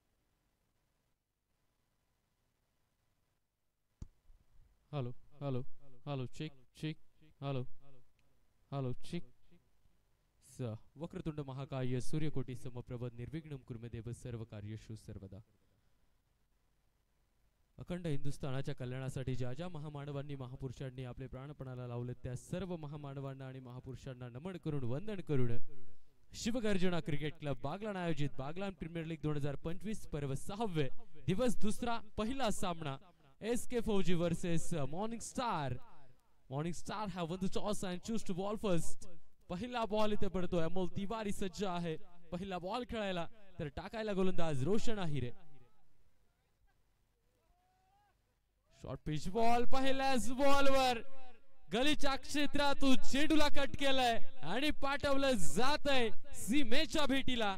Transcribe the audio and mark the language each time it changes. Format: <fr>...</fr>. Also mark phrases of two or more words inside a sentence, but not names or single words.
<en>Halo, halo. hello check check hello hello check</en> <sa>स वक्रतुंड महाकाय सूर्यकोटी समप्रभ निर्विघ्नं कुरु मे देव सर्व कार्येषु सर्वदा.</sa> <mr>अखंड हिंदुस्थानाच्या कल्याणासाठी ज्या ज्या महामानवांनी महापुरुषांनी आपले प्राणपणाला लावले त्या सर्व महामानवांना आणि महापुरुषांना नमन करून वंदन करून शिवगर्जना क्रिकेट क्लब बागलाण आयोजित बागलाण प्रीमियर लीग 2025 पर्व 6वे दिवस दुसरा पहिला सामना SK फौजी वर्सेस मॉर्निंग स्टार.</mr> <en>मॉर्निंग स्टार have won the toss and choose to ball first.</en> <mr>पहिला बॉल इथे पडतोय. अमोल तिवारी सज्ज आहे पहिला बॉल खेळायला, तर टाकायला गोलंदाज रोशन आहिरे. शॉर्ट पिच बॉल पहिल्याच बॉलवर गलीच्या क्षेत्रातून चेंडूला कट केलाय आणि पाठवलं जातंय सीमेच्या भेटीला.</mr>